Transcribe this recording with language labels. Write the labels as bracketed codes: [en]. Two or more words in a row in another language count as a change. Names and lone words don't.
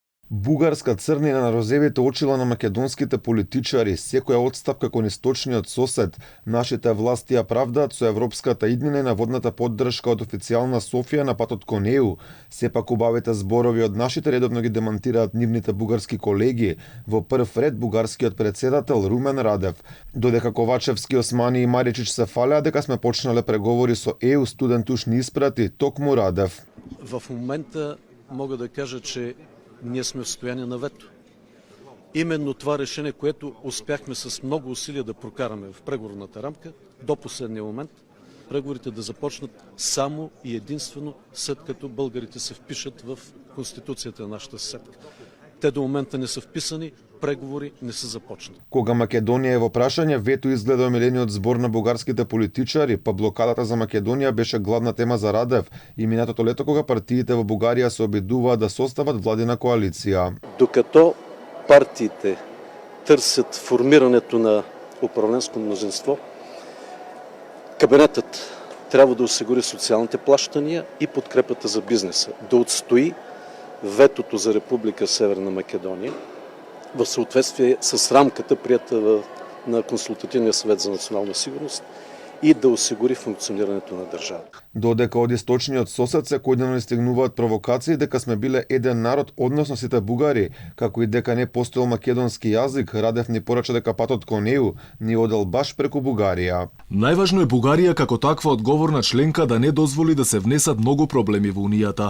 [mk] Бугарска црнина на розевите очила на македонските политичари, секоја одстапка кон источниот сосед, нашите власти ја правдаат со европската иднина и наводната поддршка од официјална Софија на патот кон ЕУ. Сепак убавите зборови од нашите редовно ги демантираат нивните бугарски колеги, во прв ред бугарскиот председател Румен Радев. Додека Ковачевски, Османи и Маричич се фалеа дека сме почнале преговори со ЕУ, студент уш ни испрати токму Радев. [bg] В момента мога да кажа, че ние сме в състояние на вето. Именно това решение, което успяхме с много усилия да прокараме в преговорната рамка, до последния момент, преговорите да започнат само и единствено след като българите се впишат в Конституцията на нашата съседка. Те до момента не са вписани, преговори не са започнати. [mk] Кога Македонија е во прашање, вето изгледа омилениот збор на бугарските политичари, па блокадата за Македонија беше главна тема за Радев и минатото лето кога партиите во Бугарија се обидуваат да состават владина коалиција. [bg] Докато партиите търсят формирането на управленско мнозинство, кабинетът трябва да осигури социалните плащания и подкрепата за бизнеса, да отстои ветото за Република Северна Македония в съответствие с рамката, приета на Консултативния съвет за национална сигурност, и да осигури функционирането на държавата. [mk] Додека од источниот сосед секојдневно стигнуваат провокации дека сме биле еден народ, односно сите бугари, како и дека не постоел македонски јазик, Радев ни порача дека патот кон ЕУ ни одел баш преку Бугарија. Најважно е Бугарија како таква одговорна членка да не дозволи да се внесат многу проблеми во Унијата.